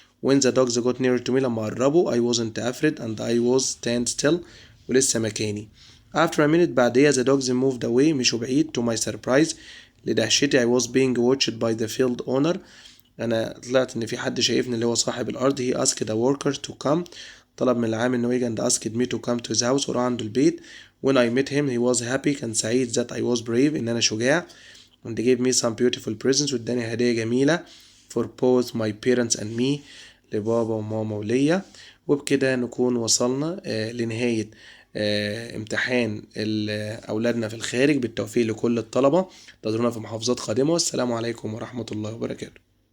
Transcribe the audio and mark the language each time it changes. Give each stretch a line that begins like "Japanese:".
English: When the dogs got near to me
Arabic: لما قربوا
English: I wasn't afraid and I was stand still.
Arabic: ولسه مكاني.
English: After a minute
Arabic: بعديها
English: the dogs moved away.
Arabic: مشوا بعيد.
English: To my surprise
Arabic: لدهشتي
English: I was being watched by the field owner.
Arabic: أنا طلعت إن في حد شايفني اللي هو صاحب الأرض.
English: He asked the workers to come.
Arabic: طلب من العامل إنه يجي
English: and asked me to come to his house
Arabic: وراح عنده البيت.
English: When I met him he was happy.
Arabic: كان سعيد
English: that I was brave
Arabic: إن أنا شجاع.
English: and they gave me some beautiful presents.
Arabic: واداني هدية جميلة
English: for both my parents and me.
Arabic: لبابا وماما وليا. وبكده نكون وصلنا لنهاية امتحان أولادنا في الخارج. بالتوفيق لكل الطلبة. انتظرونا في محافظات قادمة. والسلام عليكم ورحمة الله وبركاته.